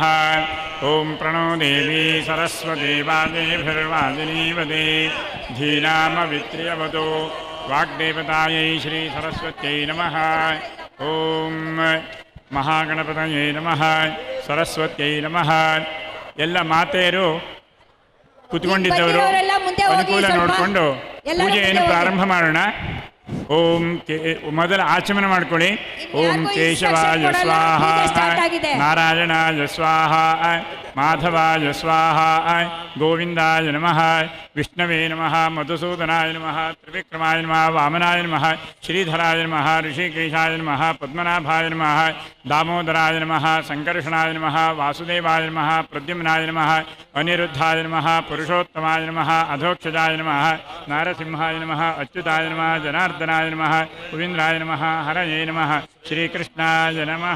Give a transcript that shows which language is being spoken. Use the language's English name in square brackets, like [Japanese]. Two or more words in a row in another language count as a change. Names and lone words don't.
[Sanskrit] ओम प्रणो देवी सरस्वती वाजेभिर्वाजिनीवते धीनामवित्र्यवतो वाग्देवतायै श्री सरस्वत्यै नमः। ओम महागणपतये नमः सरस्वत्यै नमः। [Kannada] ಎಲ್ಲ ಮಾತೆಯರು ಕುತ್ಕೊಂಡಿದ್ದವರು ಅನುಕೂಲ ನೋಡಿಕೊಂಡು ಪೂಜೆಯನ್ನು ಪ್ರಾರಂಭ ಮಾಡೋಣ. ಓಂ ಮೊದಲ ಆಚಮನ ಮಾಡ್ಕೊಳ್ಳಿ. [Sanskrit] ಓಂ ಕೇಶವಾಯ ಸ್ವಾಹ ನಾರಾಯಣಾಯ ಸ್ವಾಹ ಮಾಧವಾಯ ಸ್ವಾಹ ಗೋವಿಂದಾಯ ನಮಃ ವಿಷ್ಣವೇ ನಮಃ ಮಧುಸೂದನಾಯ ನಮಃ ತ್ರಿವಿಕ್ರಮಾಯ ನಮಃ ವಾಮನಾಯ ನಮಃ ಶ್ರೀಧರಾಯ ನಮಃ ಋಷಿಕೇಶಾಯ ನಮಃ ಪದ್ಮನಾಭಾಯ ನಮಃ दामोदराय नमः संकर्षणाय नमः वासुदेवाय नमः प्रद्युम्नाय नमः अनिरुद्धाय नमः पुरुषोत्तमाय नमः अधोक्षजाय नमः नारसिंहाय नमः अच्युताय नमः जनार्दनाय नमः गोविंद्राय नमः हरये नमः श्रीकृष्णाय नमः।